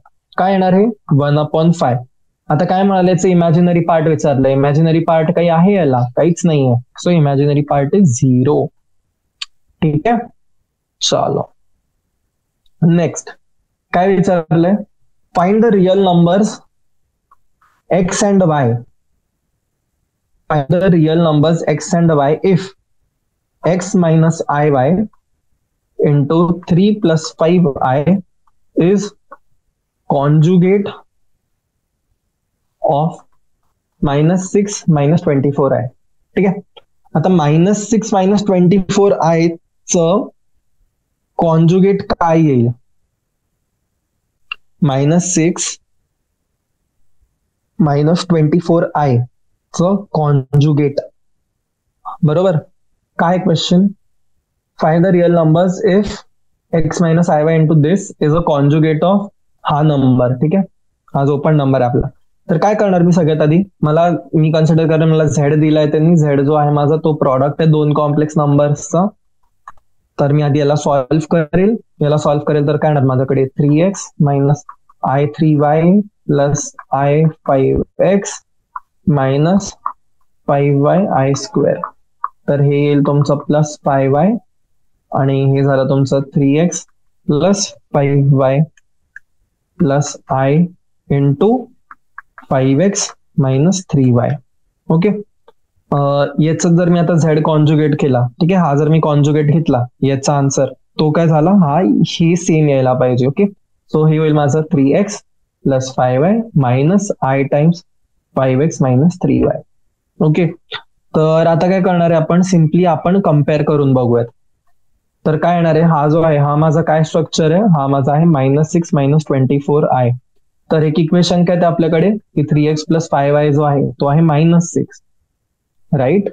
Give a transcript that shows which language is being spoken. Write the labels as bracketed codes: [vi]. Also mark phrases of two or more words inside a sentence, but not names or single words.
[mr] काय येणार आहे 1 अपॉन 5. आता काय म्हणाले, [en] imaginary part [mr] विचारलं. [en] imaginary part [mr] काही आहे याला, काहीच नाहीये. [en] so imaginary part is 0. [mr] ठीक आहे. [en] चलो नेक्स्ट [mr] काय विचारलंय, [en] find the real numbers x and y. Find the real numbers x and y if x minus iy into 3 plus 5i is conjugate of -6 minus 24i. [mr] ठीक आहे. आता -6 minus 24i च कॉन्जुगेट काय येईल, -6 minus 24i च कॉन्जुगेट. बरोबर. काय [en] question, find the real numbers if x minus iy into this is a conjugate of हा नंबर. [mr] ठीक आहे. हा जो पण नंबर आहे आपला. तर काय करणार मी सगळ्यात आधी, मी कन्सिडर करणार, मला झेड दिलाय त्यांनी, झेड जो आहे माझा तो प्रॉडक्ट आहे दोन [en] complex numbersचा. [mr] तर मी आधी याला सॉल्व्ह करेल. तर काय येणार माझ्याकडे [en] 3x minus i3y plus i5x minus 5y i square. [mr] तर हे येईल तुमचं [en] +5y [mr] आणि हे झालं तुमचं [en] 3x plus 5y plus i into 5x minus 3y. [mr] ओके. याचा जर मी आता झेड कॉन्जुगेट केला, ठीक आहे, हा जर मी कॉन्जुगेट घेतला, याचा आन्सर तो काय झाला, हा हे सेम यायला पाहिजे. [en] okay. so [mr] हे होईल माझं [en] 3x plus 5y minus i times 5x minus 3y. [mr] ओके. तर आता काय करणार आहे आपण, सिम्पली आपण कम्पेअर करून बघूयात. तर काय येणार आहे, हा जो आहे हा माझा काय स्ट्रक्चर आहे, हा माझा आहे -6 minus 24i. तर एक इक्वेशन काय ते आपल्याकडे की 3x plus 5y जो आहे तो आहे -6, राईट.